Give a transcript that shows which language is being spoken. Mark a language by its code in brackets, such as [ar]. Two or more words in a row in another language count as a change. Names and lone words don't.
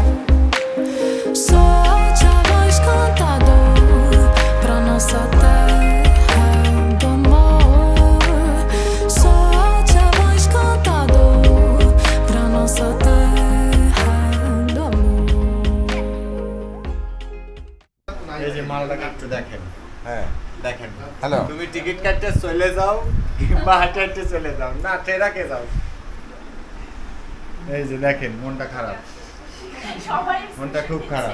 [pt] Solte a voz cantador pra nossa terra do amor. Solte a voz cantador pra nossa terra do amor. [bn] এই যে মালটা কাটতে দেখেন। হ্যাঁ দেখেন। হ্যালো, তুমি টিকিট কাটতে চলে যাও কিংবা হাঁটতে চলে যাও, না ট্রেরাকে যাও। এই যে দেখেন মনটা খারাপ, মনটা খুব খারাপ।